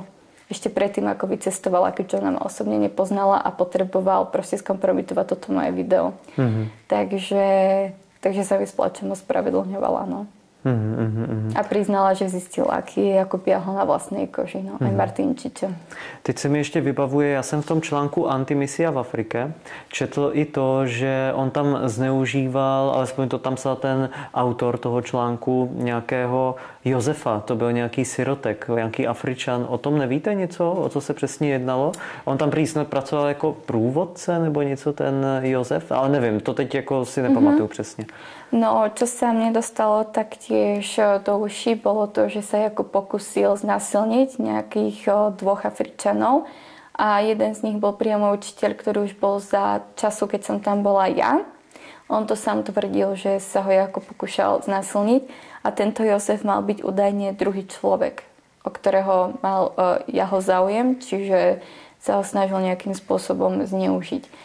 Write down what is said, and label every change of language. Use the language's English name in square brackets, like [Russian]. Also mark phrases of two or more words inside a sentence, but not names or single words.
[Slovak] Ešte predtým, ako vycestovala, keďže ona ma osobne nepoznala a potreboval proste skompromitovať toto moje video. Takže sa mi s plačom ospravedlňovala, no. A priznala, že zjistila, aký je Jakub Jahl na vlastnej koži, no, aj Martin Čičo. [Czech] Teď se mi ještě vybavuje, já jsem v tom článku Antimisia v Afrike četl i to, že on tam zneužíval, alespoň to tam psal ten autor toho článku, nějakého Josefa, to byl nějaký sirotek, nějaký Afričan. O tom nevíte něco? O co se přesně jednalo? On tam prý snad pracoval jako průvodce nebo něco, ten Josef, ale nevím, to teď jako si nepamatuju přesně. [Slovak] No, čo sa mne dostalo taktiež do uší, bolo to, že sa Jakub pokusil znásilniť nejakých 2 Afričanov a jeden z nich bol priamo učiteľ, ktorý už bol za času, keď som tam bola ja. On to sám tvrdil, že sa ho Jakub pokúšal znásilniť a tento Jozef mal byť údajne druhý človek, o ktorého mal jeho záujem, čiže sa ho snažil nejakým spôsobom zneužiť.